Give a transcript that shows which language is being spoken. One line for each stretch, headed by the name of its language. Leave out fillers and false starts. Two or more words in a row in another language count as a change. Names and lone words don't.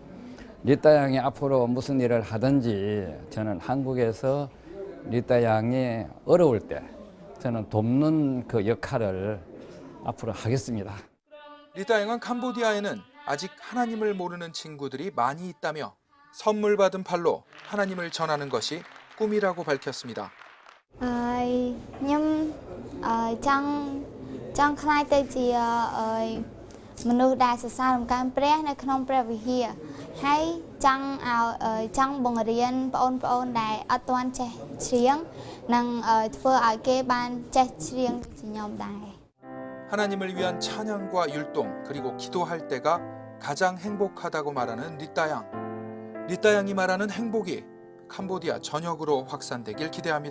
Korean: 리따 양이 앞으로 무슨 일을 하든지 저는 한국에서 리따 양이 어려울 때 저는 돕는 그 역할을 앞으로 하겠습니다. 리따 양은 캄보디아에는 아직 하나님을 모르는 친구들이 많이 있다며 선물 받은 팔로 하나님을 전하는 것이 꿈이라고 밝혔습니다.
Khmer: ចង់ខ្លាចទៅជាមនុស្សដែលសរសើររំកើនព្រះនៅក្នុងព្រះវិហារហើយចង់បង្រៀនបងប្អូនដែលអត់ទាន់ចេះច្រៀងនិងធ្វើឲ្យគេបានចេះច្រៀងដូចខ្ញុំដែរ
Korean: 하나님을 위한 찬양과 율동 그리고 기도할 때가 가장 행복하다고 말하는 리따 양. 리따 양이 말하는 행복이 캄보디아 전역으로 확산되길 기대합니다.